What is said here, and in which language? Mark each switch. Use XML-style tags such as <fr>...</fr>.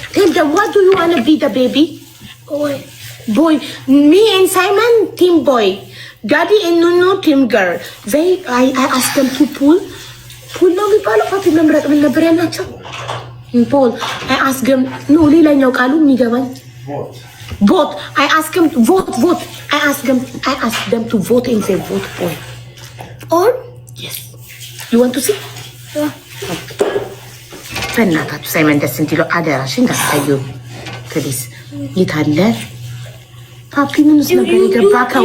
<en>Tell them, what do you wanna be the baby? Boy. Me and Simon, team boy. Daddy and Nunu, team girl. I asked them to pull</en> <am>ፑል ነው የሚባለው። ፓፒ መምረጥ ምን ነበር ያላቸው? ፖል አይ አስገም ነው ሌላኛው ቃሉ የሚገባኝ vote.</am> <en>I ask him to vote. I ask them to vote and say vote Paul. Or? Yes. You want to see? Yeah.</en> <am>በእናታችሁ ሳይመን ደስ እንዲለው አደራሽን እንዳታዩ ፕሊዝ። የታለ ፓፒ ምን ውስጥ ነበር የገባከው?</am>